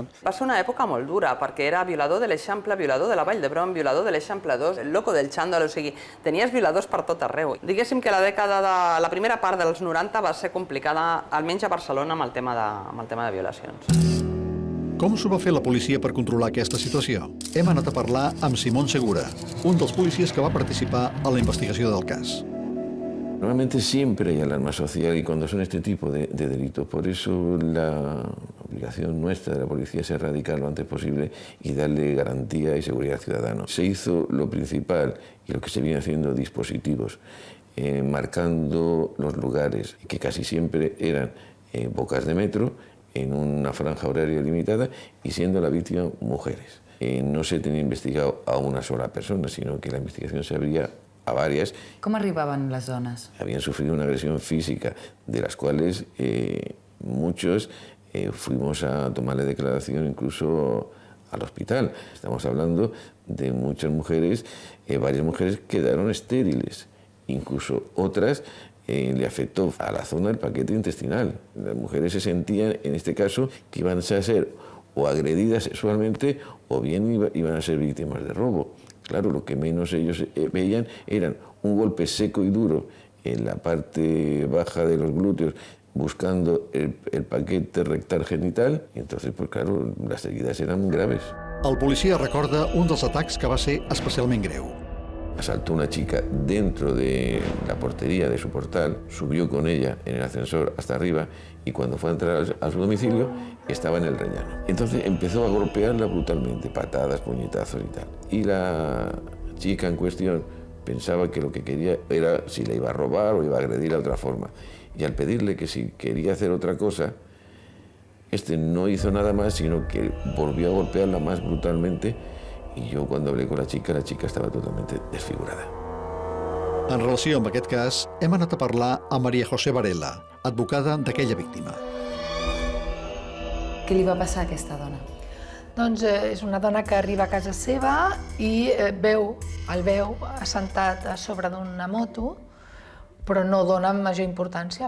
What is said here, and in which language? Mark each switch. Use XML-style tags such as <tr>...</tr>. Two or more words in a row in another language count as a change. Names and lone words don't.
<ca>Va ser una època molt dura, perquè era violador de l'Eixample, violador de la Vall d'Hebron, violador de l'Eixample 2, el loco del xandall, o sigui, tenies violadors per tot arreu. Diguéssim que la primera part dels 90 va ser complicada, almenys a Barcelona, amb el tema de violacions. Com s'ho va fer la policia per controlar aquesta situació? Hem anat a parlar amb Simón Segura, un dels policies que va participar a la investigació del cas.</ca> <es>Normalmente siempre hay alarma social y cuando son este tipo de delitos. Por eso la obligación nuestra de la policía es erradicar lo antes posible y darle garantía y seguridad al ciudadano. Se hizo lo principal y lo que se viene haciendo dispositivos, marcando los lugares que casi siempre eran bocas de metro, en una franja horaria limitada y siendo la víctima mujeres. No se tenía investigado a una sola persona, sino que la investigación se abría a varias.</es> <ca>Com arribaven les dones?</ca> <es>Habían sufrido una agresión física, de las cuales muchos fuimos a tomarle declaración incluso al hospital. Estamos hablando de muchas mujeres, varias mujeres quedaron estériles, incluso otras le afectó a la zona del paquete intestinal. Las mujeres se sentían, en este caso, que iban a ser o agredidas sexualmente o bien iban a ser víctimas de robo. Claro, lo que menos ellos veían eran un golpe seco y duro en la parte baja de los glúteos buscando el paquete rectal genital y entonces, pues claro, las heridas eran graves.</es> <ca>El policia recorda un dels atacs que va ser especialment greu.</ca> <es>Asaltó una chica dentro de la portería de su portal, subió con ella en el ascensor hasta arriba y cuando fue a entrar a su domicilio estaba en el rellano. Entonces empezó a golpearla brutalmente, patadas, puñetazos y tal. Y la chica en cuestión pensaba que lo que quería era si le iba a robar o iba a agredir de otra forma. Y al pedirle que si quería hacer otra cosa, este no hizo nada más, sino que volvió a golpearla más brutalmente. Y yo cuando hablé con la chica estava totalmente desfigurada.</es> <ca>En relació amb aquest cas, hem anat a parlar amb María José Varela, advocada d'aquella víctima. Què li va passar a aquesta dona? Doncs és una dona que arriba a casa seva i el veu assentat a sobre d'una moto, però no dona major importància.</ca>